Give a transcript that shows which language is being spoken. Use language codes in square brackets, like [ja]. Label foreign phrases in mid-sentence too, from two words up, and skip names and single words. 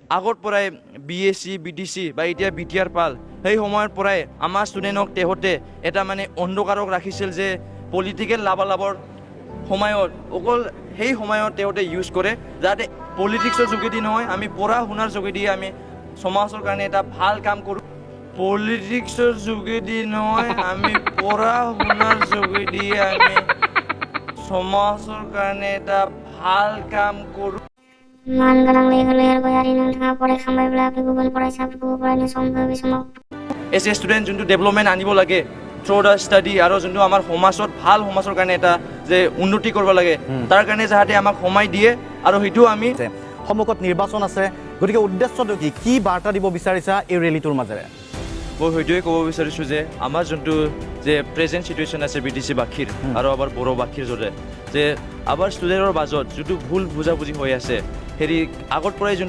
[as] আগৰ পৰাই BSc BTC বা এতিয়া BTR পাল সেই সময়ৰ পৰাই আমাৰ ষ্টুডেণ্টক তেহঁতে এটা মানে অন্ধকাৰক ৰাখিছিল যে পলিটিকেল লাভালাভৰ সময়ত অকল সেই সময়ত তেহঁতে ইউজ কৰে যাতে পলিটিক্সৰ যোগেদি নহয় আমি পঢ়া শুনাৰ যোগেদি আমি সমাজৰ কাৰণে এটা ভাল কাম কৰোঁ পলিটিক্সৰ যোগেদি নহয় আমি পঢ়া শুনাৰ যোগেদি আমি সমাজৰ কাৰণে এটা ভাল কাম কৰোঁ [brx] मान गलां लेगोलेर गयारि नोंथाङा फरायखांबायब्ला बे गुबुन फरायसाफोरखौ फरायनो सम हो बे समाव [en] as a student [as] যোনটো ডেভেলপমেণ্ট আনিব লাগে [en] through the study [as] আৰু যোনটো আমাৰ সমাজত ভাল সমাজৰ কাৰণে এটা যে উন্নতি কৰিব লাগে তাৰ কাৰণে যাতে আমাক সময় দিয়ে আৰু সেইটো আমি সন্মুখত নিৰ্বাচন আছে গতিকে উদ্দেশ্যটো কি বাৰ্তা দিব বিচাৰিছা এই ৰেলীটোৰ মাজেৰে মই সেইটোৱে ক'ব বিচাৰিছোঁ যে আমাৰ যোনটো যে [en] present situation [as] আছে BTC বাখীৰ আৰু আমাৰ বড়ো বাখীৰ জৰে যে আমাৰ ষ্টুডেণ্টৰ মাজত যোনটো ভুল বুজাবুজি হৈ আছে হেৰি আগৰ পৰাই যোনটো